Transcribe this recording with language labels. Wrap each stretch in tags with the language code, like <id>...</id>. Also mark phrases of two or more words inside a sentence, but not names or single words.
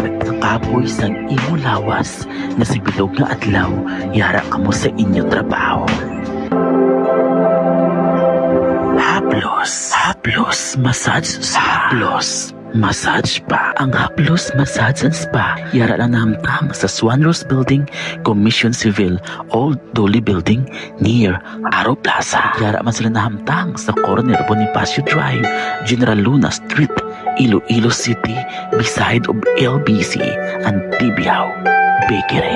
<hil>Kapoy sang imo lawas na si bilog nga adlaw, yara kamo sa inyo trabaho. Haplos Massage Spa. Haplos Massage Spa. Ang Haplos Massage and Spa yara lang nahamtang sa Swan Rose Building, Commission Civil, Old Dolly Building, near Aro Plaza. Yara man sila nahamtang sa corner Bonifacio Drive, General Luna Street, Iloilo City,</hil> <en>beside of LBC and Tibiao Bakery.</en>